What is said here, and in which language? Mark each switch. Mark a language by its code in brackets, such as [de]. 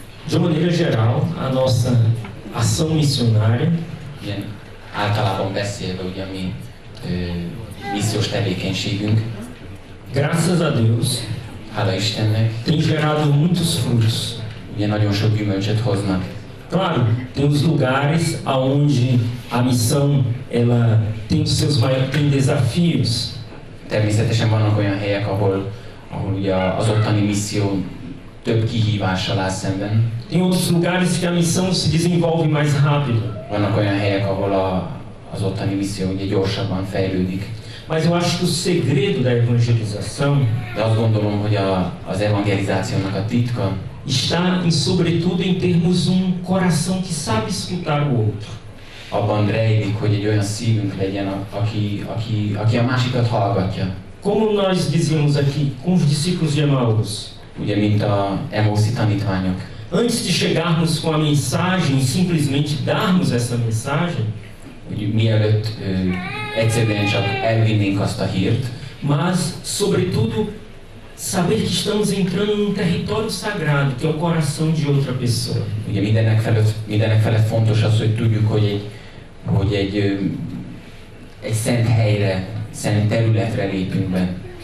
[pt] De maneira geral, a nossa ação missionária, [hu] ilyen általában beszélve ugye mi missziós tevékenységünk, [pt] graças a Deus, [hu] hála Istennek, [pt] tem gerado muitos frutos. [hu] Ugye nagyon sok gyümölcsöt hoznak. [pt] Claro, tem os lugares aonde a missão ela tem tem desafios. [hu] Természetesen vannak olyan helyek, ahol ugye az ottani misszió több kihívással áll szemben. [pt] Tem outros lugares que a missão se desenvolve mais rápido. [hu] Vannak olyan helyek, ahol az ottani misszió ugye gyorsabban fejlődik. [pt] Mas eu acho que o segredo da evangelização, [hu] de azt gondolom, hogy az evangelizációnak a titka [pt] está sobretudo em termos coração que sabe escutar o outro. [hu] Abban rejlik, hogy egy olyan szívünk legyen, aki a másikat hallgatja. [pt] Como nós dizíamos aqui com os discípulos de Emaús. [hu] Ugye, mint a Emaúszi tanítványok. [pt] Antes de chegarmos com a mensagem e simplesmente darmos essa mensagem, [hu] hogy mielőtt egyszerűen csak elvinnénk azt a hírt, [pt] mas, sobretudo, saber que estamos entrando num território sagrado, que é o coração de outra pessoa. [hu] Ugye mindenek felett fontos az, hogy tudjuk, hogy egy szent helyre, szent területre lépünk be.